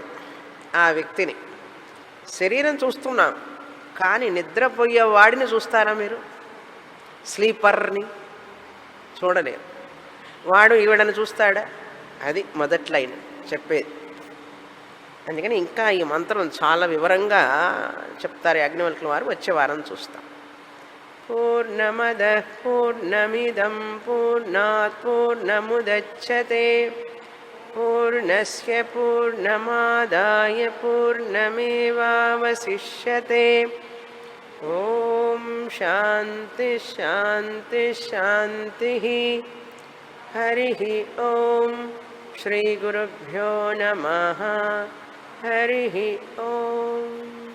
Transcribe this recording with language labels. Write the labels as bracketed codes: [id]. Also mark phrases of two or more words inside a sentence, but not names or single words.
[te] ఆ వ్యక్తిని శరీరం చూస్తున్నాం కానీ నిద్రపోయే వాడిని చూస్తారా మీరు? స్లీపర్ని చూడలేరు. వాడు ఈవిడని చూస్తాడా? అది మొదటి లైన్ చెప్పేది. అందుకని ఇంకా ఈ మంత్రం చాలా వివరంగా చెప్తారు యాజ్ఞవల్కుల వారు. వచ్చే వారం చూస్తాం. [sa] పూర్ణమద పూర్ణమిదం పూర్ణాత్ పూర్ణముదచ్యతే పూర్ణస్య పూర్ణమాదాయ పూర్ణమేవావశిష్యతే. ఓం శాంతి శాంతి శాంతి. హరి ఓం. శ్రీ గురుభ్యో నమః. హరి ఓం.